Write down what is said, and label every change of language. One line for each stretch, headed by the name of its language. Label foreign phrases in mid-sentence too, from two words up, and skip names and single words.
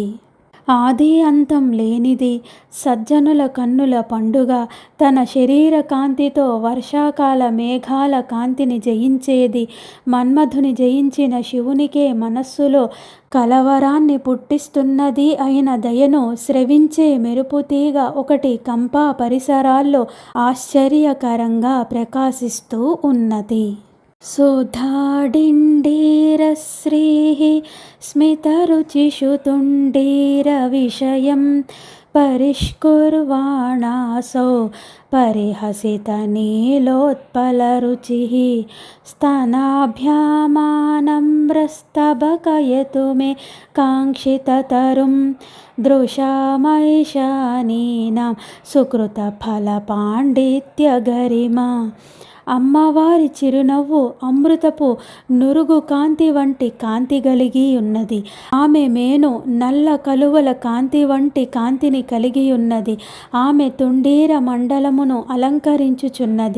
Telugu: ఆది అంతం లేనిది, సజ్జనుల కన్నుల పండుగ, తన శరీర కాంతితో వర్షాకాల మేఘాల కాంతిని జయించేది, మన్మధుని జయించిన శివునికే మనస్సులో కలవరాన్ని పుట్టిస్తున్నది అయిన దయను స్రవించే మెరుపుతీగ ఒకటి కంపా పరిసరాల్లో ఆశ్చర్యకరంగా ప్రకాశిస్తూ ఉన్నది.
Sanskrit: సుధాడిండీరశ్రీః స్మితరుచిషు తుండీర విషయం పరిష్కుర్వాణాసౌ పరిహసితनीलोत्पलरुचिः स्तनाभ्यामानम्रस्तबकयतु मे काङ्क्षिततरुं दृशामैशानीनां సుకృతఫలపాండిత్యగరిమా.
Telugu: అమ్మవారి చిరునవ్వు అమృతపు నురుగు కాంతి వంటి కాంతి కలిగి ఉన్నది. ఆమె మేను నల్ల కలువల కాంతి వంటి కాంతిని కలిగి ఉన్నది. ఆమె తుండీర మండలమును అలంకరించుచున్నది.